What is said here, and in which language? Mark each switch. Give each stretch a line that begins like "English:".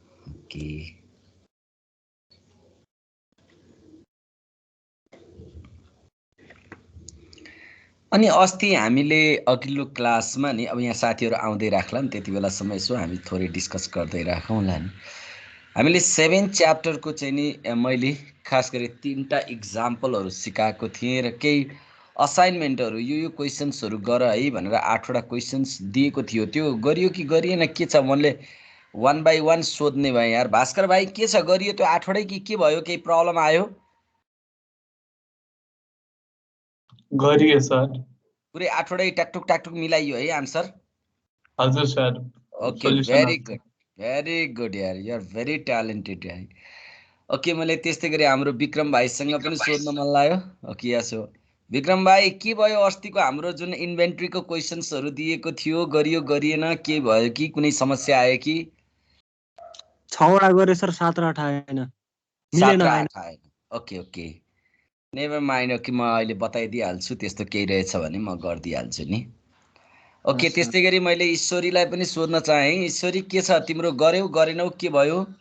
Nepali: Okay अनि अस्ति हामीले अघिल्लो क्लासमा नि, अब यहाँ साथीहरू आउँदै राख्ला नि, त्यति बेलासम्म यसो हामी थोरै डिस्कस गर्दै राखौँला नि। हामीले 7 च्याप्टरको चाहिँ नि मैले खास गरी 3टा इक्जाम्पलहरू सिकाएको थिएँ र केही असाइनमेन्टहरू यो क्वेसन्सहरू गर है भनेर 8वटा क्वेसन्स दिएको थियो। त्यो गरियो कि गरिएन के छ, मैले 1 बाई 1 सोध्ने भएँ यार। भास्कर भाइ के छ, गरियो त्यो 8वटै कि के भयो, केही प्रब्लम आयो? गरियो सर, पुरै 8वटै टाकटुक मिलाइयो है आन्सर? हजुर sir.
English: Okay very good very good यार, you are very talented यार।
Nepali: ओके मैले त्यस्तै गरी हाम्रो विक्रम भाइसँग पनि सोध्न मन लाग्यो। ओके यसो विक्रम भाइ के भयो, अस्तिको हाम्रो जुन इन्भेन्ट्रीको क्वेसन्सहरू दिएको थियो, गरियो गरिएन, के भयो कि कुनै समस्या आयो कि? 6वटा गरे सर, 7 र 8 आएन, 7 र 8 आएन। ओके ओके
English: never mind,
Nepali: कि म अहिले बताइदिइहाल्छु, त्यस्तो केही रहेछ भने म गरिदिइहाल्छु नि। ओके त्यस्तै गरी मैले ईश्वरीलाई पनि सोध्न चाहेँ। ईश्वरी के छ, तिम्रो गर्यौ गरेनौ, के भयो?